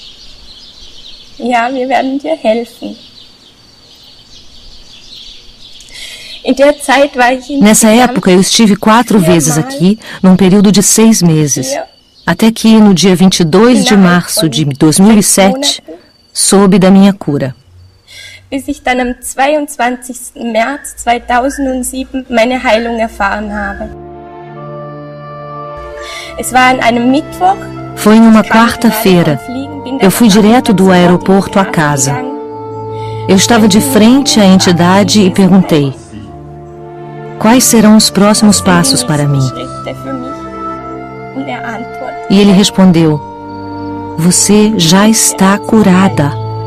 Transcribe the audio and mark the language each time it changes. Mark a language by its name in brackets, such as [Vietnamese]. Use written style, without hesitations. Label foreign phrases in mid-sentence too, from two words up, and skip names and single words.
[Portuguese] Nessa época eu estive 4 vezes aqui, num período de 6 meses, até que no dia 22 de março de 2007, soube da minha cura. [German] Bis ich dann am 22. März 2007 meine Heilung erfahren habe. Es war an einem Mittwoch. [Portuguese] Foi em uma quarta-feira. Eu fui direto do aeroporto à casa. Eu estava de frente à entidade e perguntei: quais serão os próximos passos para mim? E ele respondeu: você já está curada.